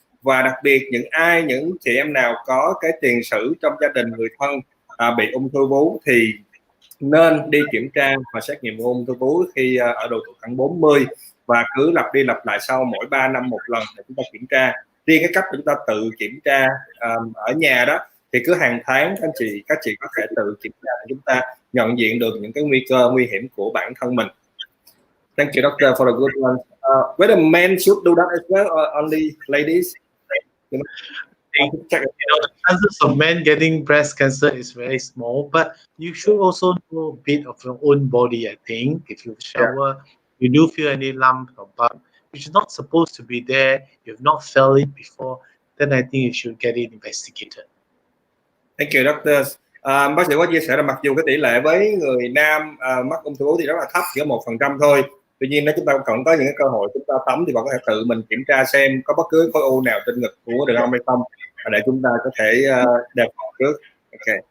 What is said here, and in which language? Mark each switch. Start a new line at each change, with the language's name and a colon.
Vietnamese: Và đặc biệt những chị em nào có cái tiền sử trong gia đình, người thân bị ung thư vú thì nên đi kiểm tra và xét nghiệm ung thư vú khi ở độ tuổi khoảng 40, và cứ lặp đi lặp lại sau mỗi 3 năm một lần để chúng ta kiểm tra. Riêng cái cách chúng ta tự kiểm tra ở nhà đó thì cứ hàng tháng các chị có thể tự kiểm tra để chúng ta nhận diện được những cái nguy cơ nguy hiểm của bản thân mình.
English: Thank you, doctor, for a good one. Whether men should do that as well or only ladies? The chances of men getting breast cancer is very small, but you should also know a bit of your own body. I think if you shower, you do feel any lump or bump, which is not supposed to be there, you've not felt it before, then I think you should get it investigated. Thank you, doctor.
Vietnamese: Bác sĩ có chia sẻ là mặc dù cái tỷ lệ với người nam mắc ung thư vú thì rất là thấp, chỉ có 1% thôi. Tuy nhiên nếu chúng ta còn có những cái cơ hội chúng ta tắm thì bạn có thể tự mình kiểm tra xem có bất cứ khối u nào trên ngực của đàn ông hay không, để chúng ta có thể đề phòng trước. Ok.